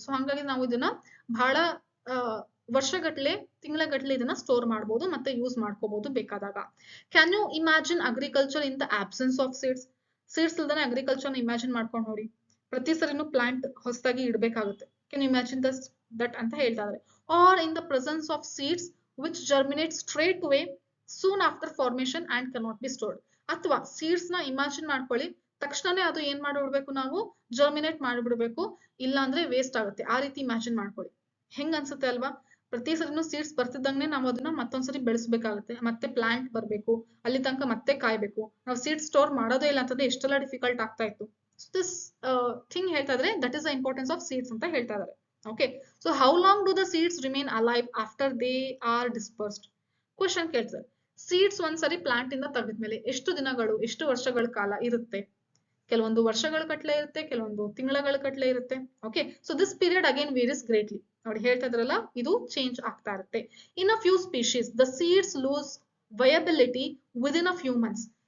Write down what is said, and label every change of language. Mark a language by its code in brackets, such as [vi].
[kn] So ಹಂಗಾಗಿ ನಾವು ಇದನ್ನ ಬಹಳ ವರ್ಷಗಟ್ಲೆ, ತಿಂಗಳಗಟ್ಲೆ ಇದನ್ನ ಸ್ಟೋರ್ ಮಾಡಬಹುದು ಮತ್ತೆ ಯೂಸ್ ಮಾಡ್ಕೋಬಹುದು ಬೇಕಾದಾಗ. [en] Can you imagine agriculture in the absence of seeds? [kn] Seeds ಇಲ್ದಾನೆ agriculture imagine ಮಾಡ್ಕೊಂಡು ನೋಡಿ. ಪ್ರತಿ ಸರಿನೂ ಪ್ಲಾಂಟ್ ಹೊಸದಾಗಿ ಇಡಬೇಕಾಗುತ್ತೆ. [en] can you imagine that [kn] ಅಂತ ಹೇಳ್ತಾ ಇದ್ದಾರೆ. [en] Or in the presence of seeds which germinate straight away soon after formation and cannot be stored. [kn] ಅಥವಾ seeds ನ imagine ಮಾಡ್ಕೊಳ್ಳಿ, ತಕ್ಷಣನೇ ಅದು ಏನ್ ಮಾಡಿಬಿಡ್ಬೇಕು, ನಾವು ಜರ್ಮಿನೇಟ್ ಮಾಡಿಬಿಡ್ಬೇಕು, ಇಲ್ಲ ಅಂದ್ರೆ ವೇಸ್ಟ್ ಆಗುತ್ತೆ. ಆ ರೀತಿ ಇಮ್ಯಾಜಿನ್ ಮಾಡ್ಕೊಳ್ಳಿ. ಹೆಂಗ್ ಅನ್ಸುತ್ತೆ ಅಲ್ವಾ? ಪ್ರತಿ ಸರಿನೂ ಸೀಡ್ಸ್ ಬರ್ತಿದ್ದಂಗೆ ನಾವು ಅದನ್ನ ಮತ್ತೊಂದ್ಸರಿ ಬೆಳೆಸಬೇಕಾಗುತ್ತೆ, ಮತ್ತೆ ಪ್ಲಾಂಟ್ ಬರ್ಬೇಕು, ಅಲ್ಲಿ ತನಕ ಮತ್ತೆ ಕಾಯ್ಬೇಕು. ನಾವು ಸೀಡ್ ಸ್ಟೋರ್ ಮಾಡೋದೇ ಇಲ್ಲ ಅಂತಂದ್ರೆ ಎಷ್ಟೆಲ್ಲ ಡಿಫಿಕಲ್ಟ್ ಆಗ್ತಾ ಇತ್ತು. ದಿಸ್ ಥಿಂಗ್ ಹೇಳ್ತಾ ಇದ್ರೆ [en] that is the importance of seeds [kn] ಅಂತ ಹೇಳ್ತಾ ಇದ್ದಾರೆ. [en] Okay, so how long do the seeds remain alive after they are dispersed? [kn] Question ಕೇಳ್ತಾರೆ, ಸೀಡ್ಸ್ ಒಂದ್ಸರಿ ಪ್ಲಾಂಟ್ ಇಂದ ತೆಗೆದ್ಮೇಲೆ ಎಷ್ಟು ದಿನಗಳು, ಎಷ್ಟು ವರ್ಷಗಳ ಕಾಲ ಇರುತ್ತೆ? ಕೆಲವೊಂದು ವರ್ಷಗಳ ಕಟ್ಲೆ ಇರುತ್ತೆ, ಕೆಲವೊಂದು ತಿಂಗಳ ಕಟ್ಲೆ ಇರುತ್ತೆ. Okay, [en] So this period again varies greatly. [kn] ನೋಡಿ ಹೇಳ್ತಾ ಇದ್ರಲ್ಲ, ಇದು ಚೇಂಜ್ ಆಗ್ತಾ ಇರುತ್ತೆ. [en] In a few species the seeds lose viability within a few months.